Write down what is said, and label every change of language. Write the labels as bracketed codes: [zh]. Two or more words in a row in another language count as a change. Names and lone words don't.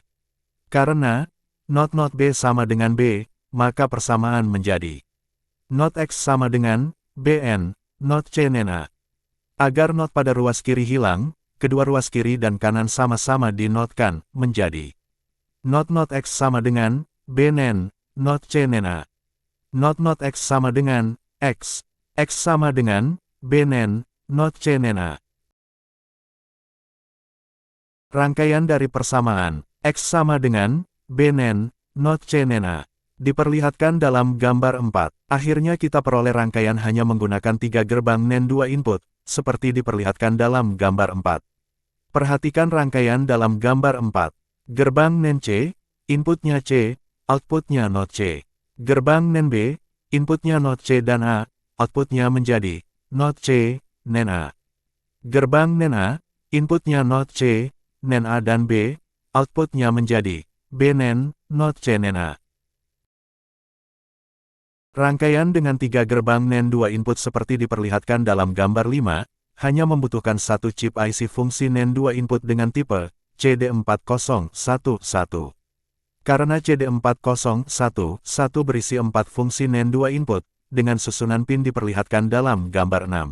[id] Karena not B sama dengan B, maka persamaan menjadi not X sama dengan BN, not C NA. Agar not pada ruas kiri hilang, kedua ruas kiri dan kanan sama-sama dinotkan, menjadi not X sama dengan BN, not C NA. Not X sama dengan X sama dengan BN, not C NA. Rangkaian dari persamaan X sama dengan BN, not C NA. Diperlihatkan dalam gambar 4. Akhirnya kita peroleh rangkaian hanya menggunakan 3 gerbang NAND 2 input, seperti diperlihatkan dalam gambar 4. Perhatikan rangkaian dalam gambar 4. Gerbang NAND C, inputnya C, outputnya not C. Gerbang NAND B, inputnya not C dan A, outputnya menjadi not C, NAND A. Gerbang NAND A, inputnya not C, NAND A dan B, outputnya menjadi B NAND, not C NAND A. Rangkaian dengan 3 gerbang NAND 2 input seperti diperlihatkan dalam gambar 5, hanya membutuhkan 1 chip IC fungsi NAND 2 input dengan tipe CD4011. Karena CD4011 berisi 4 fungsi NAND 2 input, dengan susunan pin diperlihatkan dalam gambar 6.